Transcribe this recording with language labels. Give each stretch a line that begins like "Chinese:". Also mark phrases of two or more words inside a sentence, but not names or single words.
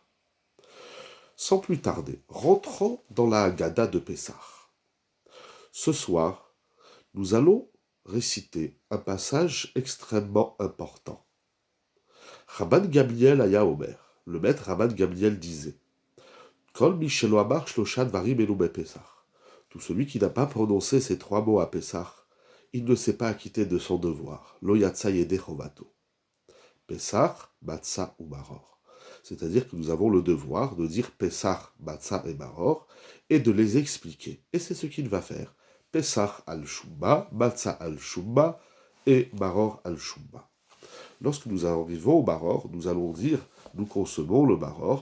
French: Sans plus tarder, rentrons dans la Haggadah de Pessah. Ce soir, nous allons réciter un passage extrêmement important.
Hebrew: רבן גמליאל היה אומר,
French: le maître Rabban Gamliel disait
Hebrew: כל מי שלא אמר שלושה דברים אלו בפסח.
French: Tout celui qui n'a pas prononcé ces trois mots à Pessah, il ne s'est pas acquitté de son devoir.
Hebrew: לא יצא ידי חובתו.
French: Pessah, matzah ou maror. C'est-à-dire que nous avons le devoir de dire Pessah, matzah et maror et de les expliquer. Et c'est ce qu'il va faire.
Hebrew: פסח על שום מה, מצה על שום מה ומרור על שום מה.
French: Lorsque nous arrivons au maror, nous allons dire nous consommons le maror.